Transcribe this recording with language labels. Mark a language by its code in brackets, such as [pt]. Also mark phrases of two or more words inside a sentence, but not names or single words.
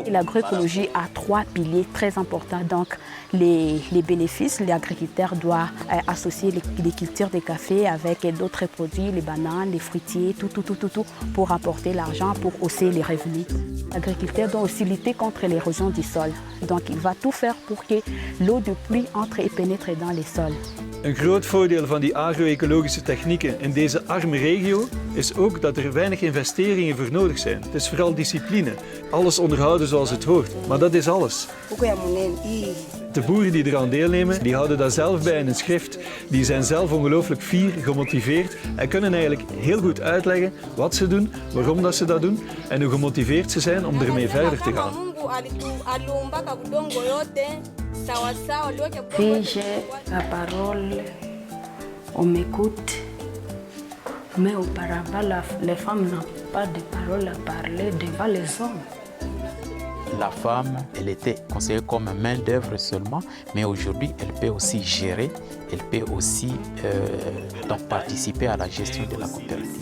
[fr] L'agroécologie a 3 piliers très importants. Donc, les bénéfices, l'agriculteur doit associer les cultures de café avec d'autres produits, les bananes, les fruitiers, tout, pour apporter l'argent, pour hausser les revenus. L'agriculteur doit aussi lutter contre l'érosion du sol. Donc, il va tout faire pour que l'eau de pluie entre et pénètre dans les sols. [nl] Een groot voordeel van die agro-ecologische technieken in deze arme regio is ook dat er weinig investeringen voor nodig zijn. Het is vooral discipline. Alles onderhouden zoals het hoort. Maar dat is alles. De boeren die eraan deelnemen, die houden dat zelf bij in een schrift. Die zijn zelf ongelooflijk fier, gemotiveerd en kunnen eigenlijk heel goed uitleggen wat ze doen, waarom dat ze dat doen en hoe gemotiveerd ze zijn om ermee verder te gaan. [fr] Puis-je la parole, on m'écoute, mais auparavant, les femmes n'ont pas de parole à parler devant les hommes. La femme, elle était considérée comme main-d'œuvre seulement, mais aujourd'hui, elle peut aussi gérer, elle peut aussi donc participer à la gestion de la coopérative.